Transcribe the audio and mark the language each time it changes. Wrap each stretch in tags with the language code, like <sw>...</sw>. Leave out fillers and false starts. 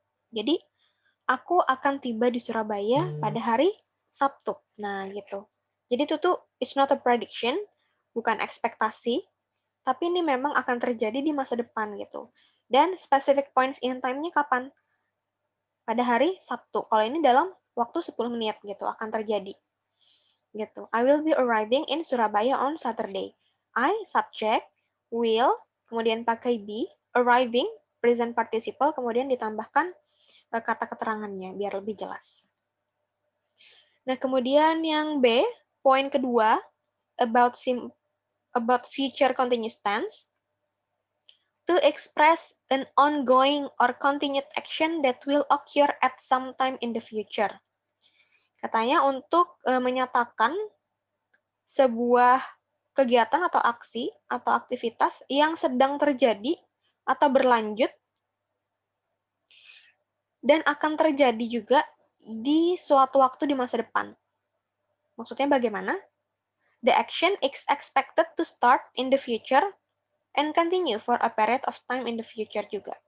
<id>Jadi, aku akan tiba di Surabaya pada hari Sabtu. Nah, gitu. Jadi itu tuh</id> <en>it's not a prediction,</en> <id>bukan ekspektasi, tapi ini memang akan terjadi di masa depan gitu. Dan</id> <en>specific points in time-</en> <id>nya kapan? Pada hari Sabtu. Kalau ini dalam waktu 10 menit gitu akan terjadi. Gitu.</id> <en>I will be arriving in Surabaya on Saturday.</en> <id>I, subject, will, kemudian pakai be, arriving, present participle, kemudian ditambahkan kata keterangannya biar lebih jelas. Nah, kemudian yang B, poin kedua,</id> <en>about future continuous tense, to express an ongoing or continued action that will occur at some time in the future.</en> <id>Katanya untuk menyatakan sebuah kegiatan atau aksi atau aktivitas yang sedang terjadi atau berlanjut dan akan terjadi juga di suatu waktu di masa depan. Maksudnya bagaimana?</id> <en>The action is expected to start in the future and continue for a period of time in the future</en> <id>juga.</id>